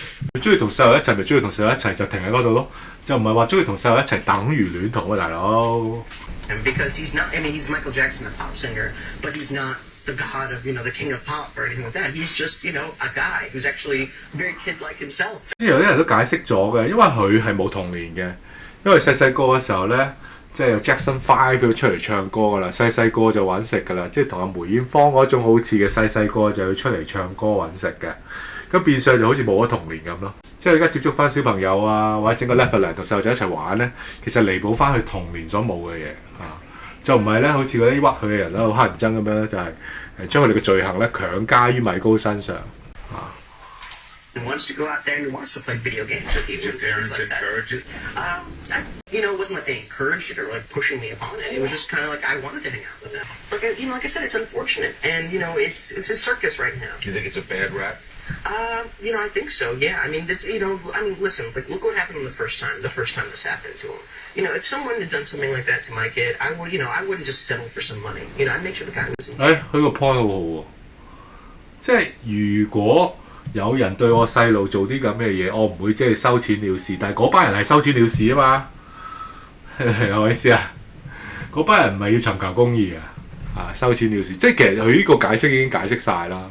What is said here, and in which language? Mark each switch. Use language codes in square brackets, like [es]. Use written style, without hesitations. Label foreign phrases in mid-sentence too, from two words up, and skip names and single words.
[yue] 佢中意同細路一齊，咪中意同細路一齊就停喺嗰度咯，就唔係話中意同細路一齊等於戀童喎，大佬。 [en] And because he's not, I mean, he's Michael Jackson, a pop singer, but he's not the god of, the king of pop or anything like that. He's just, a guy who's actually very kid-like himself. 之前有啲人都解釋咗嘅，因為佢係冇童年嘅，因為細個嘅時候咧，即係由 Jackson 5佢出嚟唱歌噶啦，細個就揾食噶啦，即係同阿梅艷芳嗰種好似嘅細個就要出嚟唱歌揾食嘅，咁變相就好似冇咗童年咁咯。即係而家接觸翻小朋友啊，或者整個 Neverland 同細路仔一齊玩咧，其實彌補翻佢童年所冇嘅嘢啊，就唔係咧好似嗰啲屈佢嘅人啦，好乞人憎咁樣咧，就係將佢哋嘅罪行咧強加於米高身上啊。 He wants to go out there and he wants to play video games with you. Did parents encourage it? It wasn't like they encouraged it or like pushing me upon it. It was just kind of like I wanted to hang out with them. Like I said, it's unfortunate, and it's a circus right now. You think it's a bad rap? I think so. Yeah. I mean, listen. Like, look what happened the first time this happened to him. If someone had done something like that to my kid, I wouldn't just settle for some money. I'd make sure the guy was. [yue] 佢個 point 好好喎，即係如果有人對我細路做啲咁嘅嘢，我唔會即係收錢了事，但係嗰班人係收錢了事啊嘛，係咪意思啊？嗰班人唔係要尋求公義啊，收錢了事，即係其實佢呢個解釋已經解釋晒啦。